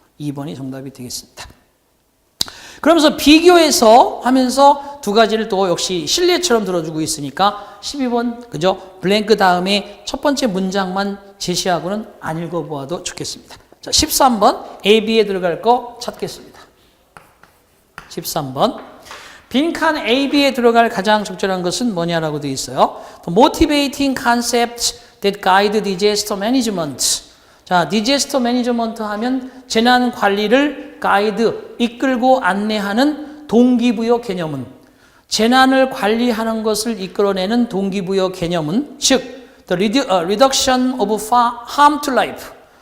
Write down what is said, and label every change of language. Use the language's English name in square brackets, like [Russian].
[Korean] 2번이 정답이 되겠습니다. 그러면서 비교해서 하면서 두 가지를 또 역시 실례처럼 들어주고 있으니까 12번 그죠? 블랭크 다음에 첫 번째 문장만 제시하고는 안 읽어보아도 좋겠습니다. 자, 13번 AB에 들어갈 거 찾겠습니다. 13번 빈칸 AB에 들어갈 가장 적절한 것은 뭐냐라고 되어 있어요. [English] The motivating concepts that guide disaster management. [Korean] 자, 디제스터 매니저먼트 하면 재난 관리를 가이드, 이끌고 안내하는 동기부여 개념은, 재난을 관리하는 것을 이끌어내는 동기부여 개념은, 즉, [English] the reduction of harm to life.